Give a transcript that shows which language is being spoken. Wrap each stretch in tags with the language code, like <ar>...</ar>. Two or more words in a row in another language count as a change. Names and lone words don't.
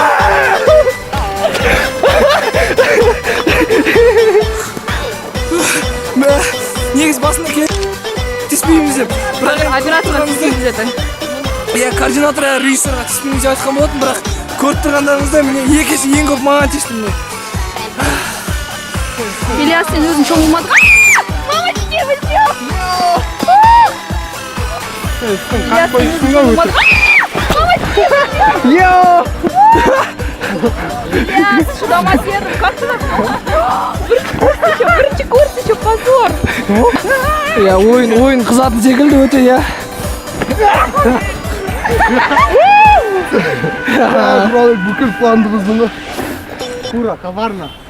<kk>Негіз басында тиіспейміз деп. Операторға тиіспейміз деп. Иә, координатор режиссерға тиіспейміз деп айтқан болатын, бірақ көріп тұрғандарыңызда міне екінші ең көп маған тиісті міне. Ильяс, сен өзің шомылмадың.</kk> <ru>Мамочки, вы чё?</ru> <kk>Ильяс, сен өзің шомылмадың.</kk> <ru>Мамочки, вы чё?</ru> <kk>Ильяс, шыдамас едім,</kk> <ru>как ты так?</ru> <kk>Бірінші курс</kk> <ru>еще позор.</ru> <kk>Иә, ойын қызатын секілді өте, иә. Бүкіл планды бұздың ғой.</kk> <ru>Ура, коварно.</ru>